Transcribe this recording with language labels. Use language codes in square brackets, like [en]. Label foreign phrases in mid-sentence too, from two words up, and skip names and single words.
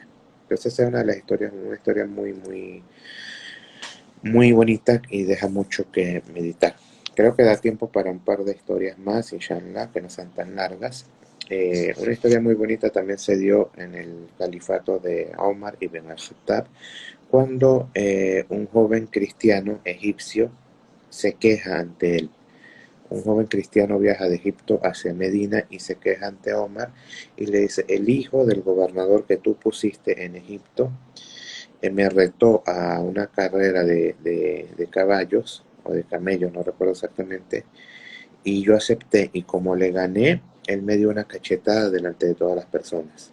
[es] Entonces es una de las historias, una historia muy bonita y deja mucho que meditar. Creo que da tiempo para un par de historias más, inshallah, que no sean tan largas. Una historia muy bonita también se dio en el califato de Omar ibn al-Khattab, cuando un joven cristiano egipcio se queja ante él. Un joven cristiano viaja de Egipto hacia Medina y se queja ante Omar y le dice, el hijo del gobernador que tú pusiste en Egipto me retó a una carrera de caballos o de camellos, no recuerdo exactamente, y yo acepté, y como le gané, él me dio una cachetada delante de todas las personas.